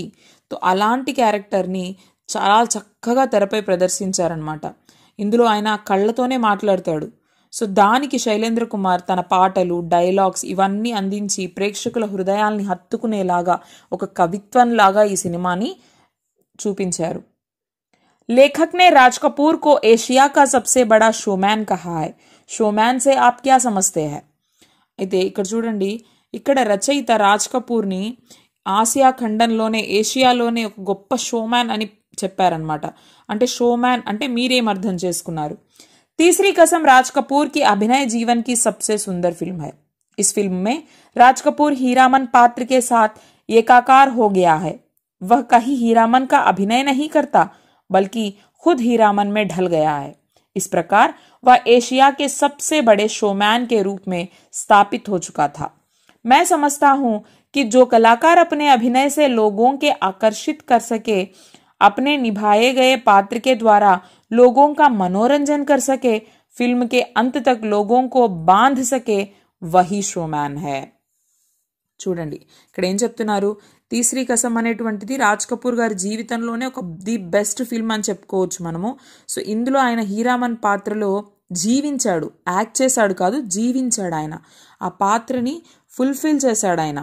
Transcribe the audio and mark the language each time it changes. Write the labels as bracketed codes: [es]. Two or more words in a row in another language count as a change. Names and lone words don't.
[te] తో అలాంటి క్యారెక్టర్ని చాలా చక్కగా తెరపై ప్రదర్శించారనమాట. ఇందులో ఆయన కళ్ళతోనే మాట్లాడతాడు. సో దానికి శైలేంద్ర కుమార్ తన పాటలు, డైలాగ్స్ ఇవన్నీ అందించి ప్రేక్షకుల హృదయాల్ని హత్తుకునేలాగా ఒక కవిత్వంలాగా ఈ సినిమాని చూపించారు. [hi] लेखक ने राज कपूर को एशिया का सबसे बड़ा शोमैन कहा है. शोमैन से आप क्या समझते हैं? [te] అయితే ఇక్కడ చూడండి, ఇక్కడ రచయిత రాజ్ కపూర్ని ఆసియా ఖండంలోనే, ఏషియాలోనే ఒక గొప్ప షోమ్యాన్ అని చెప్పారనమాట. అంటే షోమ్యాన్ అంటే మీరేం అర్థం చేసుకున్నారు? [hi] तीसरी कसम राज कपूर की अभिनय जीवन की सबसे सुंदर फिल्म है. इस फिल्म में राज कपूर हीरामन पात्र के साथ एकाकार हो गया है. वह कहीं हीरामन का अभिनय नहीं करता, बल्कि खुद हीरामन में ढल गया है. इस प्रकार वह एशिया के सबसे बड़े शोमैन के रूप में स्थापित हो चुका था. मैं समझता हूं कि जो कलाकार अपने अभिनय से लोगों के आकर्षित कर सके, अपने निभाए गए पात्र के द्वारा लोगों का मनोरंजन कर सके, फिल्म के अंत तक लोगों को बांध सके, वही शोमैन है. [te] చూడండి, ఇక్కడ ఏం చెప్తున్నారు, తీసరి కసం అనేటువంటిది రాజ్ కపూర్ గారి జీవితంలోనే ఒక [en] the best film [te] అని చెప్పుకోవచ్చు మనము. సో ఇందులో ఆయన హీరామన్ పాత్రలో జీవించాడు, యాక్ట్ చేశాడు కాదు, జీవించాడు. ఆయన ఆ పాత్రని ఫుల్ఫిల్ చేశాడు ఆయన.